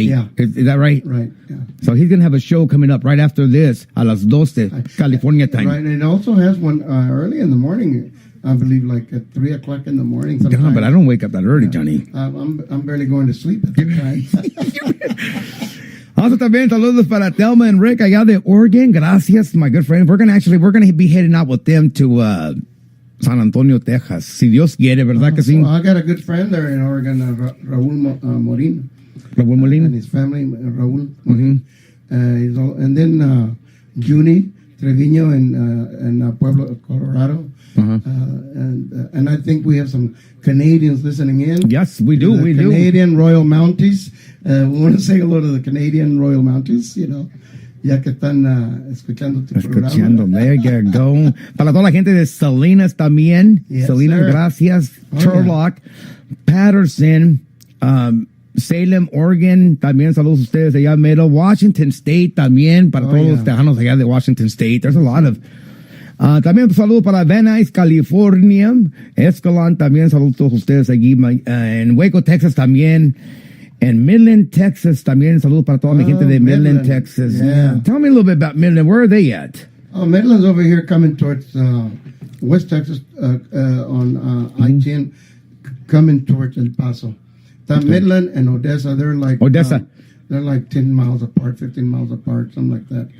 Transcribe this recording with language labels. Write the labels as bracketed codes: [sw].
[en] Yeah. Is that right? Right, yeah. So he's going to have a show coming up right after this, a las 12, California time. Right, and it also has one early in the morning, I believe, like at 3 o'clock in the morning. Yeah, but I don't wake up that early, Johnny. I'm barely going to sleep at that time. [es] Also también saludos para Thelma and Rick allá de Oregon. [en] Gracias, my good friend. We're going to be heading out with them to... San Antonio, Texas. [es] Si Dios quiere, ¿verdad que sí? [en] Well, I got a good friend there in Oregon, Raul Morin. Raul Molina? And his family, Raul. Mm-hmm. And then Junie Trevino in Pueblo, Colorado. Uh-huh. And I think we have some Canadians listening in. Yes, we do. We do. Canadian Royal Mounties. We want to say hello to the Canadian Royal Mounties, you know. [es] Ya que están escuchando tu programa. [en] There you go. [es] Para toda la gente de Salinas también. [en] Yes, Salinas, sir. [es] gracias. [en] Oh, Turlock, Patterson, Salem, Oregon. [es] También saludos a ustedes allá mero. Washington State también. Para todos los tejanos allá de Washington State. There's a lot of... también un saludo para Van Nuys, California. Escalon también. Saludos a todos ustedes allí. En Waco, Texas también. And Midland, Texas, también saludos para toda mi gente de Midland, Texas. [en] Yeah. Tell me a little bit about Midland. Where are they at? Oh, Midland's over here coming towards West Texas on I-10, coming towards El Paso. Midland and Odessa, they're like... Odessa. They're like 10 miles apart, 15 miles apart, something like that.